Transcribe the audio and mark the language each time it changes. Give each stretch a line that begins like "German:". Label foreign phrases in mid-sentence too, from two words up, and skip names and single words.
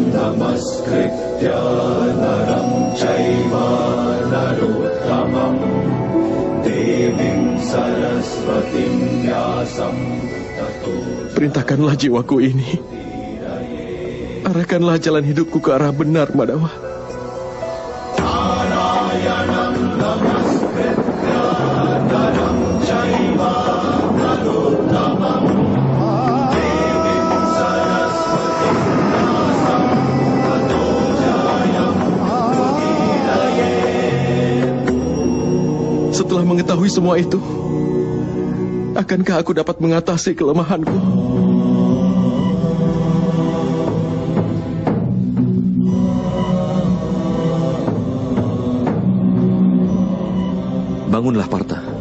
Sanskrit: नमस्कृत्य नरं चैव नरोत्तमं देवीं सरस्वतीं व्यासं ततो.
Indonesian: Perintahkanlah jiwaku ini. Arahkanlah jalan hidupku ke arah benar, Madawa.
Sanskrit: नारायणं नमस्कृत्य नरं चैव नरोत्तमं देवीं सरस्वतीं व्यासं ततो जयम् उदीरये.
Indonesian: Setelah mengetahui semua itu, akankah aku dapat mengatasi kelemahanku? Bangunlah, Partha.